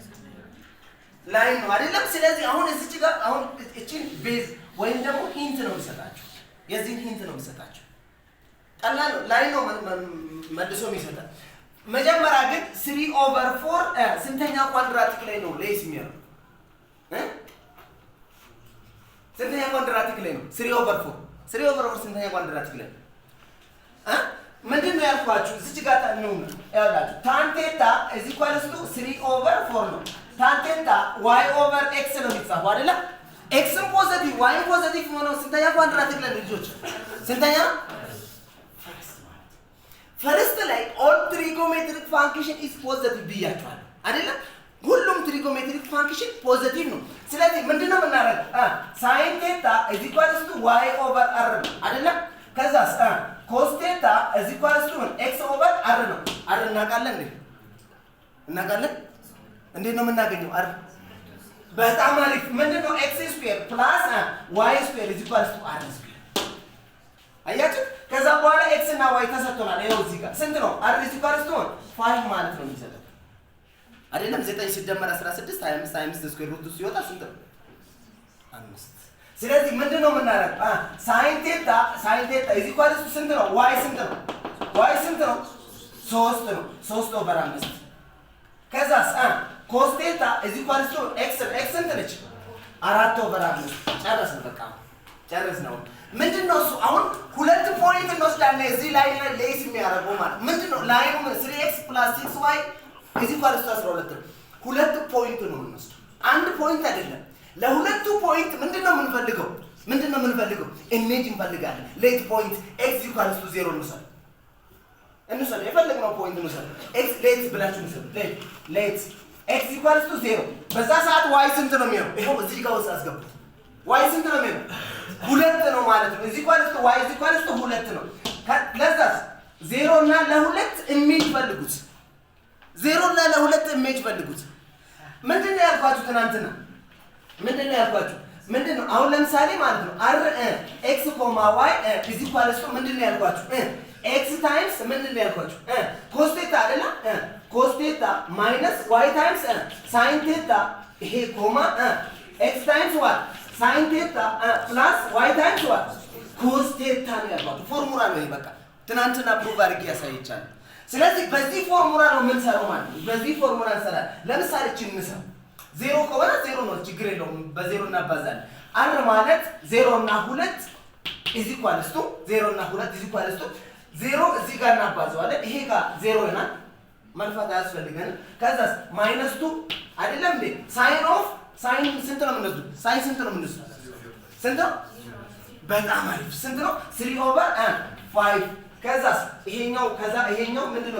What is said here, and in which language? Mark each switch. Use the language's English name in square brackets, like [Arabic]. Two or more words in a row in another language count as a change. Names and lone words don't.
[Amharic] ላይን ነው አይደለም ስለዚህ አሁን እዚህ ጋር አሁን እቺን ቤዝ ወይም ደግሞ ሂንት ነው የሚሰጣችሁ የዚህን ሂንት ነው የሚሰጣችሁ ቀላል ነው ላይን ነው መልሶ የሚሰጣ መጀመሪያ ግን 3/4 ስንተኛ ኳድራቲክ ላይ ነው ሌስ የሚሆነው ስንተኛ ኳድራቲክ ላይ ነው 3/4 ስንተኛ ኳድራቲክ ላይ ምንድነው ያልኳችሁ እዚህ ጋር ነው ያላችሁ [English] tan theta is equals to 3/4 [Amharic] ነው [English] tan theta y over x [Amharic] ነው የሚጻፈው አይደለ [English] x positive y positive [Amharic] ነው ስንተኛ ኳድራቲክ ላይ ልጆች ስንተኛ ፈርስት ላይ [English] all trigonometric function is positive [Amharic] ብያችኋል አይደለ ሁሉም [English] trigonometric function positive [Amharic] ነው ስለዚህ ምንድነው የምናደርገው [English] sin theta is equals to y over r [Amharic] አይደለም ከዛስ [English] cos theta is equals to x over r [Amharic] ነው r እናውቃለን እንዴት ነው የምናገኘው r በጣም አሪፍ ምንድነው [English] x square plus y square is equals to r square [Amharic] አያችሁ ከዛ በኋላ x እና y ተሰጥቶናል ይሄው እዚህ ጋር ስንት ነው [English] r is equals to 5 [Amharic] ማለት ነው የሚሰጠው አይደለም 9 ሲደመር 16 25 [English] square root [Amharic] ሲወጣ ስንት ነው 5 ስለዚህ ምንድነው የምናደርገው [English] sin theta is equals to [Amharic] ስንት ነው y ስንት ነው 3 ነው 3/5 ከዛስ [English] cos theta is equals to x [Amharic] ስንት ነች 4/5 ጨረስን በቃ ጨረስነው ምንድነው እሱ አሁን ሁለት ፖይንት እንወስዳለን እዚህ ላይ ሌስ የሚያደርገው ማለት ምንድነው ላይኑ 3x + 6y እዚህ ኳልስቱ 12 ሁለት ፖይንት ነው እንወስድ አንድ ፖይንት አይደለም ለሁለቱ ፖይንት ምንድነው የምንፈልገው ኢሜጅ እንፈልጋለን [English] let point x = 0 [Amharic] እንወስድ እንውሰድ የፈለግነው ፖይንት እንውሰድ [English] x let [Amharic] ብላችሁ እንውሰድ [English] let x equals to 0 [Amharic] በዛ ሰዓት y ስንት ነው የሚሆነው? ይሄው እዚህ ጋር ውስጥ አስገቡት። y ስንት ነው የሚሆነው? 2 ነው ማለት ነው። እዚህ [English] equals to y equals to 2 [Amharic] ነው። ለዛስ 0 እና ለ2 ኢሜጅ ፈልጉት። 0 እና ለ2 ኢሜጅ ፈልጉት። ምንድነው ያልኳችሁ ትናንትና? ምንድነው ያልኳችሁ? ምንድነው አሁን ለምሳሌ ማለት ነው [English] r x, y is equals to [Amharic] ምንድነው ያልኳችሁ? [English] x times [Amharic] ምንድነው ያልኳችሁ? [English] cos theta [Amharic] አይደለ? [English] cos theta minus y times sin theta [Amharic] ይሄ ኮማ [English] x times what sin theta plus y times what cos theta ነው [Amharic] ያልኳችሁ። ፎርሙላ ነው ይሄ በቃ ትናንትና ፕሩቭ አድርጌ ያሳይቻለሁ። ስለዚህ በዚህ ፎርሙላ ነው የምንሰራው ማለት ነው። በዚህ ፎርሙላ እንሰራለን። ለምሳሌ እቺን እንሰራ 0 ከሆነ 0 ነው ችግር የለውም በ0 እናባዛለን። r ማለት 0 እና 2 [English] is equals to [Amharic] 0 እና 2 [English] is equals to [Amharic] 0 እዚህ ጋር እናባዛዋለን። ይሄ ጋር 0 ይሆናል መልፋት አያስፈልገንም። ከዛስ ማይነስ 2 አይደለም እንዴ [English] sine of sine [Amharic] ስንት ነው የምንወስደው? ሳይን ስንት ነው የምንወስደው? ስንት ነው? በጣም አሪፍ ስንት ነው? 3/5 ከዛስ ይሄኛው ከዛ ይሄኛው ምንድነው?